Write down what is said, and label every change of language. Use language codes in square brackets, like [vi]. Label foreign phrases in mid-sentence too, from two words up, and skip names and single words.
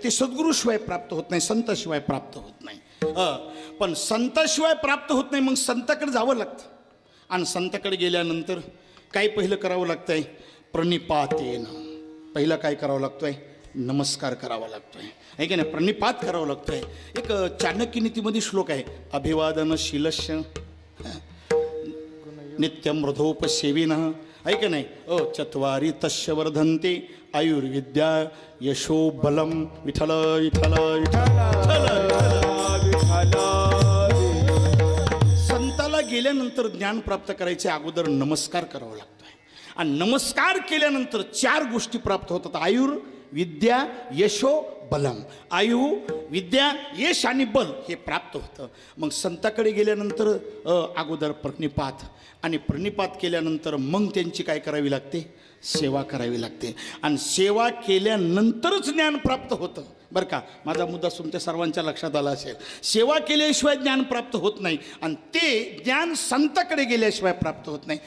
[mr] ते सद्गुरूशिवाय प्राप्त होत नाही, संताशिवाय प्राप्त होत नाही. पण संताशिवाय प्राप्त होत नाही, मग संताकडे जावं लागतं. आणि संताकडे गेल्यानंतर काय पहिलं करावं लागतंय? प्रणिपातेन. पहिलं काय करावं लागतोय? नमस्कार करावा लागतोय, आहे की नाही? प्रणिपात करावं लागतोय. एक चाणक्य नीतीमध्ये श्लोक आहे, [sa] अभिवादनशीलस्य नित्यं मृधोपसेविनः, [mr] आहे की नाही? [sa] चत्वारी तस्य वर्धन्ते आयुर्विद्या यशो बलम. [mr] विठ्ठल विठ्ठल संताला गेल्यानंतर ज्ञान प्राप्त करायचे अगोदर नमस्कार करावा लागतोय. आणि नमस्कार केल्यानंतर 4 गोष्टी प्राप्त होतात. [sa] आयुर विद्या यशो बलम. [mr] आयु विद्या यश आणि बल हे प्राप्त होतं. मग संताकडे गेल्यानंतर अगोदर प्रणिपात, आणि प्रणिपात केल्यानंतर मग त्यांची काय करावी लागते? सेवा करावी लागते. आणि सेवा केल्यानंतरच ज्ञान प्राप्त होतं. बरं का, माझा मुद्दा तुमच्या सर्वांच्या लक्षात आला असेल. सेवा केल्याशिवाय ज्ञान प्राप्त होत नाही, आणि ते ज्ञान संताकडे गेल्याशिवाय प्राप्त होत नाही.